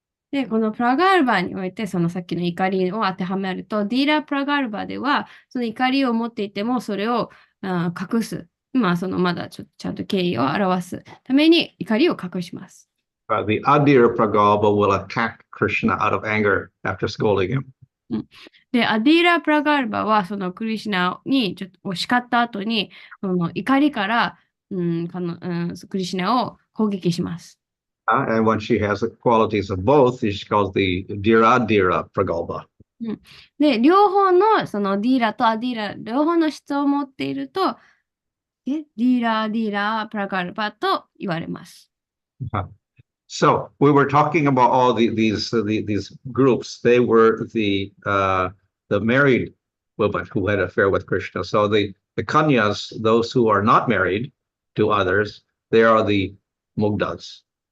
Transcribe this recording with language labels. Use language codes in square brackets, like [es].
[ja] で、このプラガールバにおいて、さっきの怒りを当てはめると、ディーラ・プラガールバでは、その怒りを持っていても、それを隠す。まだちゃんと敬意を表すために怒りを隠します。 [en] The Adhira Pragalpa will attack Krishna out of anger after scolding him. [ja] で、アディーラ・プラガールバは、クリシュナにちょっと叱った後に、怒りから、クリシュナを攻撃します。 [en] And when she has the qualities of both, she calls the Dhira Dhira Pragalpa. [ja] で、両方の、ディーラとアディーラ、両方の質を持っていると、ディーラ、プラガルバと言われます。 [en] So we were talking about all these groups. They were the married women who had an affair with Krishna. So the kanyas, those who are not married to others, they are the mugdas.